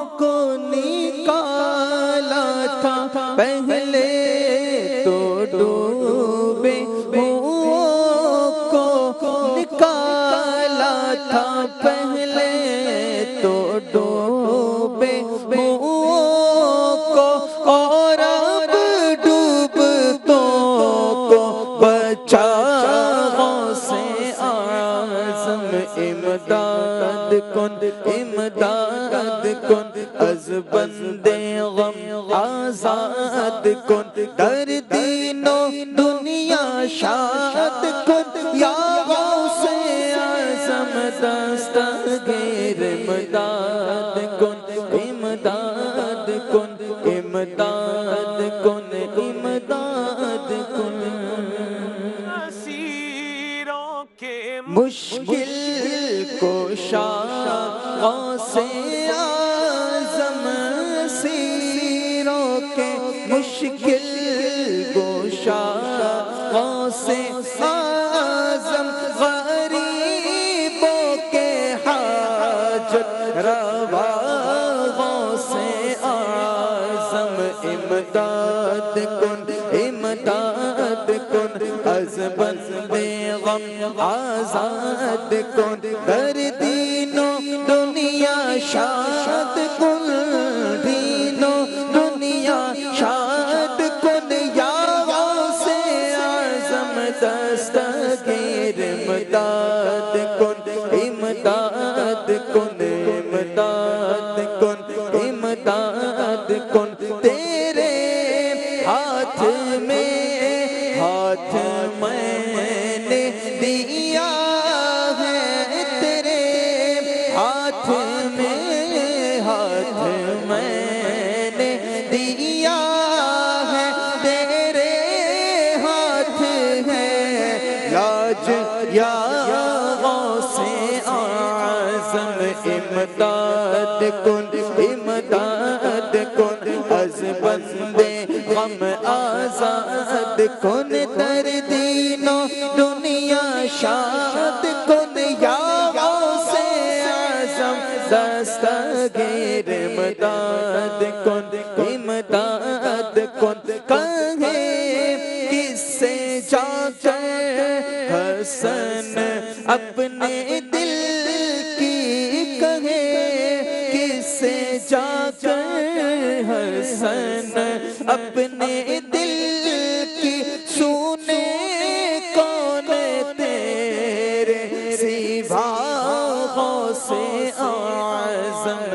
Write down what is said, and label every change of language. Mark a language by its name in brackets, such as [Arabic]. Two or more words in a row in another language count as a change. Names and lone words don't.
[Hindi] को निकाला था पहले तो डूबे हुओं को निकाला था पहले तो डूबे हुओं को और अब डूबतों को बचा गौसे आज़म। [Persian] امداد کن از بند غم آزاد کن در دین و دنیا شاد کن یا غوث اعظم دستگیر. امداد کن امداد کن امداد کن امداد کن. [Hindi] असीरों के मुश्किल कुशा गौसे आज़म असीरों के मुश्किल कुशा गौसे आज़म गरीबों के हाजत रवा गौसे आज़म। [Persian] امداد کن از بند غم آزاد کن در دین و دنیا شاد کن دین و دنیا شاد کن یا غوث اعظم دستگیر. امداد کن امداد کن امداد کن امداد کن. [Hindi] तेरे हाथ मैंने दिया है, तेरे हाथ मैंने दिया है, तेरे हाथ है लाज या गौसे आज़म। [Persian] امداد کن از بند غم آزاد کن در دین و دنیا شاد کن یا غوث اعظم دستگیر. امداد کن [Hindi] कहे किससे जाकर हसन अपने दिल की, कहे किससे जाकर हसन अपने दिल की, सुने कौन तेरे सिवा गौसे आज़म।